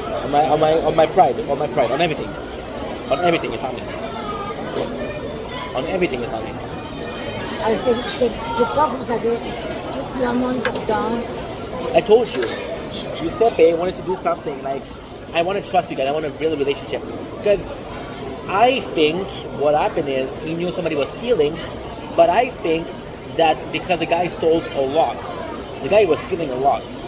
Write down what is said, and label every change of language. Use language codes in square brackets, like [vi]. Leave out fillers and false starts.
[en] On my pride, on everything. On everything, it's on me. On everything, it's on me. [fr] Alors, c'est pourquoi vous avez tout le monde dedans. [en] I told you, Giuseppe wanted to do something like, I want to trust you guys, I want to build a relationship. Because I think what happened is, he knew somebody was stealing, but I think that because the guy stole a lot, the guy was stealing a lot.